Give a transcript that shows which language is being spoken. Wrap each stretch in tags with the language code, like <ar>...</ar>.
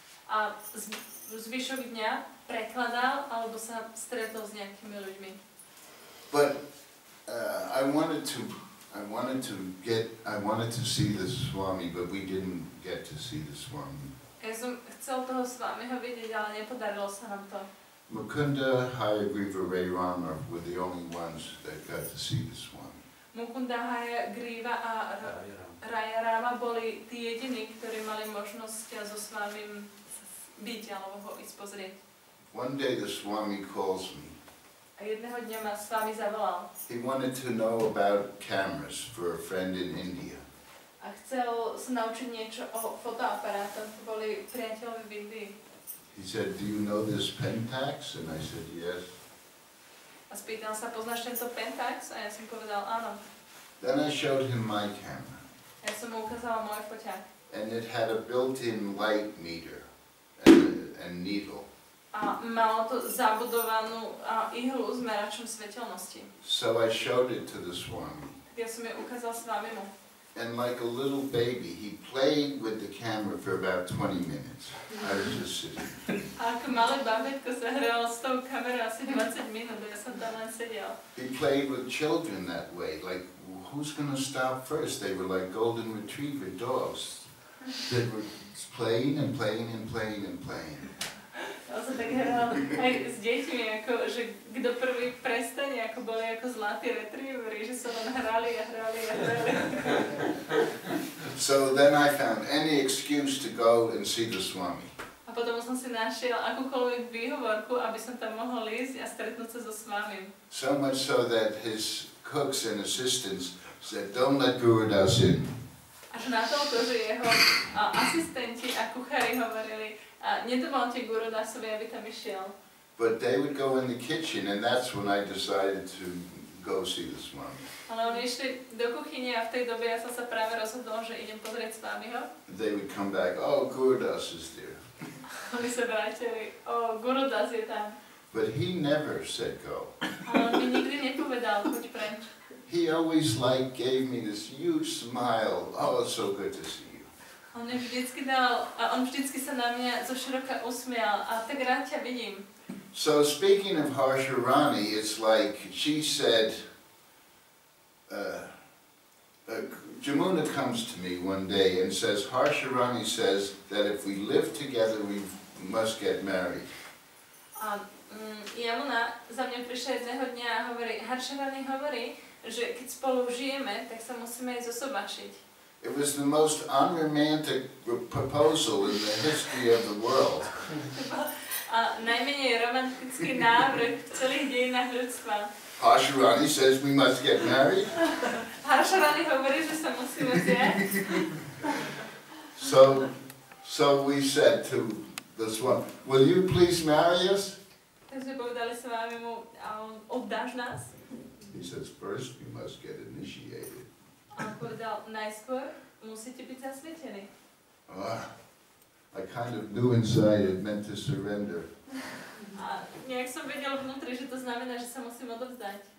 <sk>A zvyšok dňa prekladal alebo sa stretol s nejakými ľuďmi.</sk> <en>But I wanted to see the Swami, but we didn't get to see the Swami.</en> <sk>Ja som chcel toho Swamiho vidieť, ale nepodarilo sa nám to.</sk> <en>Mukunda, Hare, Ray Rama were the only ones that got to see the Swami.</en> <sk>Mukunda, Hare, Griva a Raya Rama boli tí jediní, ktorí mali možnosť so Swamim byť alebo ho ísť pozrieť.</sk> <en>One day the Swami calls me.</en> <sk>A jedného dňa ma Swami zavolal.</sk> <en>He wanted to know about cameras for a friend in India.</en> <sk>A chcel sa naučiť niečo o fotoaparátoch, boli priateľovi v Indii.</sk> <en>He said, do you know this Pentax? And I said, yes.</en> <sk>A spýtal sa, poznáš tento Pentax? A ja som povedal, áno.</sk> <en>Then I showed him my camera.</en> <sk>Ja som mu ukázala môj foťák.</sk> <en>And it had a built-in light meter and needle.</en> <sk>A malo to zabudovanú ihlu s meračom svetelnosti.</sk> <en>So I showed it to the Swami.</en> <sk>Ja som ju ukázal Swamimu.</sk> <en>And like a little baby, he played with the camera for about 20 minutes. I was just sitting.</en> <sk>A ako malé babetko sa hralo s tou kamerou asi 20 minút, ja som tam len sedel.</sk> <en>He played with children that way, like who's gonna stop first? They were like golden retriever dogs. They were playing and playing and playing and playing.</en> <sk>On sa tak hral aj s deťmi, ako, že kto prvý prestane, ako boli ako zlatí retrieveri, že sa len hrali a hrali a hrali.</sk> <en>So then I found any excuse to go and see the Swami.</en> <sk>A potom som si našiel akúkoľvek výhovorku, aby som tam mohol ísť a stretnúť sa so Swamim.</sk> <en>So much so that his cooks and assistants said, don't let Gurudas in.</en> <sk>Až natoľko, že jeho asistenti a kuchári hovorili, nedovolte Gurudasovi, aby tam išiel.</sk> <en>But they would go in the kitchen, and that's when I decided to go see the Swami.</en> <sk>Ale oni išli do kuchyne a v tej dobe ja som sa práve rozhodol, že idem pozrieť Swamiho.</sk> <en>They would come back, oh, Gurudas is there.</en> <sk>Oni sa vrátili, Gurudas je tam.</sk> <en>But he never said go.</en> <sk>Ale on mi nikdy nepovedal, choď preč.</sk> <en>He always gave me this huge smile. Oh, it's so good to see you.</en> <sk>On vždycky sa na mňa zo široka usmial a tak rád ťa vidím.</sk> <en>So speaking of Harsharani, it's like she said, Jamuna comes to me one day and says, Harsharani says that if we live together, we must get married.</en> <sk>Jamuna za mňa prišla jedného dňa a hovorí, Harsharani hovorí, že keď spolu žijeme, tak sa musíme aj zosobačiť.</sk> <en>It was the most unromantic proposal in the history of the world.</en> <sk>A najmenej romantický návrh v celých dejinách ľudstva.</sk> <en>Harsharani says we must get married.</en> <sk>Harsharani hovorí, že sa musíme vziať.</sk> <en>So we said to the Swami, will you please marry us?</en> <sk>Takže povedali sa vám mu, oddáš nás?</sk> <en>He says, first we must get initiated.</en> <sk>A on povedal, najskôr musíte byť zasvetení.</sk> <en>I kind of knew inside it meant to surrender.</en> <sk>A nejak som vedel vnútri, že to znamená, že sa musím odovzdať.</sk>